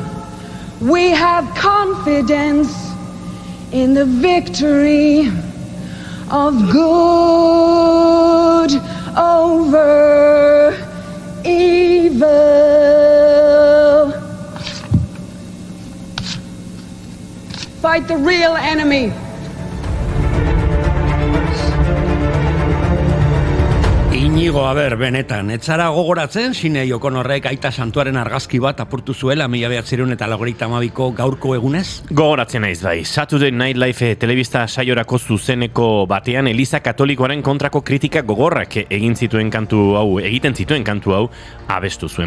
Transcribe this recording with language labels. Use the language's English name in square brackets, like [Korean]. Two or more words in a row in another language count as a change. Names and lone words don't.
[English] We have confidence in the victory of good over evil. Fight the real enemy. [Basque] Inigo, benetan, etzara gogoratzen, Sine Jokonorrek aita santuaren argazki bat apurtu zuela 1982ko gaurko egunez? Gogoratzen naiz bai. Saturday Night Live telebista saiorako zuzeneko batean Eliza Katolikoaren kontrako kritika gogorrak egiten zituen kantu hau abestu zuen.